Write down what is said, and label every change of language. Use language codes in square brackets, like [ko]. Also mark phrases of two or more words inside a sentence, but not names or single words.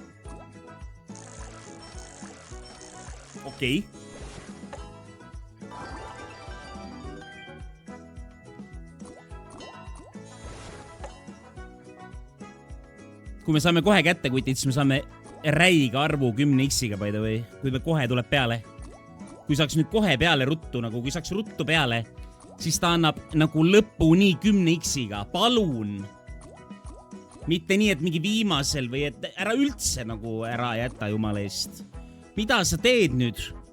[et] Okei. Kui me saame kohe kätte kutid, siis me saame räiga arvu 10x-iga [en] by the way, [et] kui me kohe tuleb peale. Kui saaks nüüd kohe peale ruttu, nagu kui saaks ruttu peale, siis ta annab nagu lõpuni 10x-iga. Palun! Mitte nii, et mingi viimasel või et ära üldse nagu ära jätta jumala eest. Mida sa teed nüüd?